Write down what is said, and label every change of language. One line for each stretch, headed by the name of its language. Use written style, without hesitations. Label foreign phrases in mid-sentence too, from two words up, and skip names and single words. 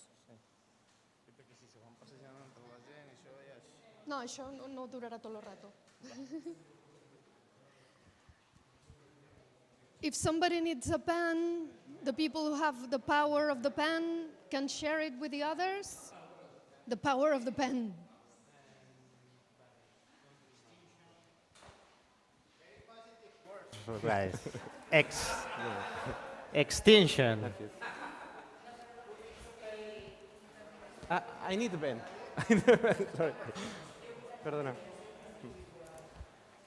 Catalan: Sí, perquè si se van passejant entre la gent, això ja és... No, això no durarà tot el rato.
English: If somebody needs a pen, the people who have the power of the pen can share it with the others. The power of the pen. Right. Extinction. I need a pen. Sorry.
Catalan: Perdona.